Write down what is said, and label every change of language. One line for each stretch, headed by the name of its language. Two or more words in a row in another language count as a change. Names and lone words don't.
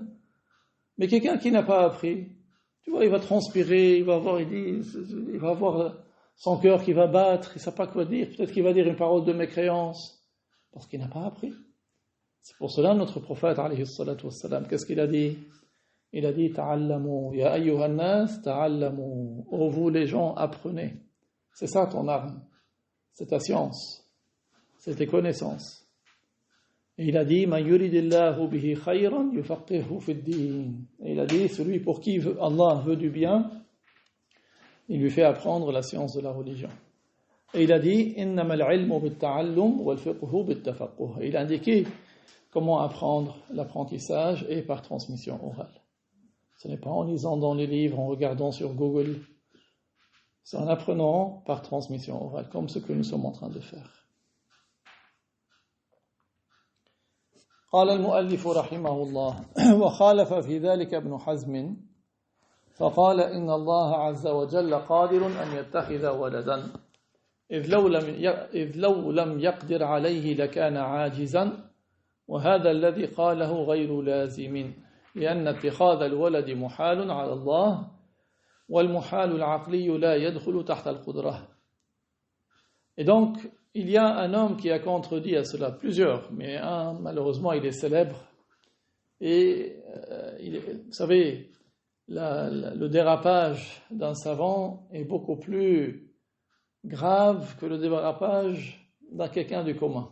French: Mais quelqu'un qui n'a pas appris, tu vois, il va transpirer, il va avoir son cœur qui va battre, il ne sait pas quoi dire, peut-être qu'il va dire une parole de mécréance, parce qu'il n'a pas appris. C'est pour cela notre prophète,
Arabic: عليه الصلاة والسلام,
French: qu'est-ce qu'il a dit? Il a dit,
Arabic: تعلموا يا أيها الناس تعلموا,
French: ô vous les gens, apprenez. C'est ça ton arme, c'est ta science, c'est tes connaissances. Et il a dit,
Arabic: من يرد الله به خيرا يفقهه في الدين.
French: Et il a dit, celui pour qui Allah veut du bien, il lui fait apprendre la science de la religion. Et il a dit
Arabic: إنما العلم بالتعلم والفقه بالتفقه.
French: Il a indiqué comment apprendre l'apprentissage et par transmission orale. Ce n'est pas en lisant dans les livres, en regardant sur Google. C'est en apprenant par transmission orale, comme ce que nous sommes en train de faire.
Arabic: قال المؤلف رحمه الله وخالف في ذلك ابن حزم فقال إن الله عز وجل قادر أن يتخذ ولدا إذ لو لم يقدر عليه لكان عاجزا وهذا الذي قاله غير لازم لأن اتخاذ الولد محال على الله والمحال العقلي لا يدخل تحت القدرة.
French: Et donc, il y a un homme qui a contredit à cela, plusieurs, mais un, malheureusement, il est célèbre. Et, vous savez, le dérapage d'un savant est beaucoup plus grave que le dérapage d'un quelqu'un du commun.